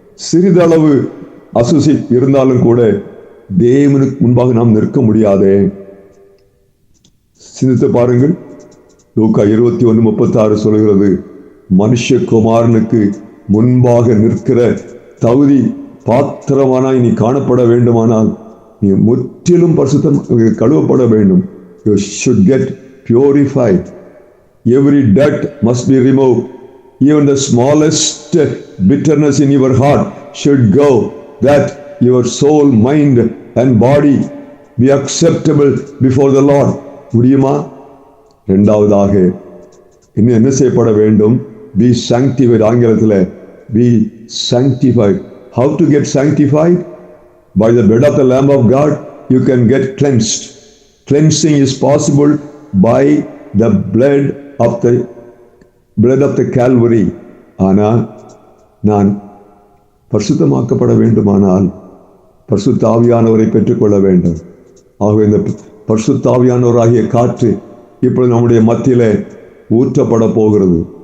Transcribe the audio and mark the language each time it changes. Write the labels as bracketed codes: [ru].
[ta] சிறிதளவு அசுசி இருந்தாலும் கூட தேவனுக்கு முன்பாக நாம் நிற்க முடியாதே. சிந்தித்து பாருங்கள். லூக்கா 21:36 சொல்கிறது, மனுஷகுமாரனுக்கு முன்பாக நிற்கிற தகுதி பாத்திரமானாய் நீ காணப்பட வேண்டுமானால் நீ முற்றிலும் பரிசுத்தம் கழுவப்பட வேண்டும். [en] You should get purified. Every dirt must be removed. Even the smallest bitterness in your heart should go, that your soul, mind and body be acceptable before the Lord. [ta] முடியுமா? இரண்டாவதாக இன்னும் என்ன செய்யப்பட வேண்டும்? [en] Be sanctified. [ta] ஆங்கிலத்தில் [en] be sanctified. How to get sanctified? By the blood of the Lamb of God you can get cleansed. Cleansing is possible by the blood of the Calvary. [ta] ஆனால் நான் பரிசுத்தமாக்கப்பட வேண்டுமானால் பரிசுத்த ஆவியானவரை பெற்றுக்கொள்ள வேண்டும். ஆகவே இந்த பரிசுத்த ஆவியானவராகிய காற்று இப்பொழுது நம்முடைய மத்தியிலே ஊற்றப்பட போகிறது.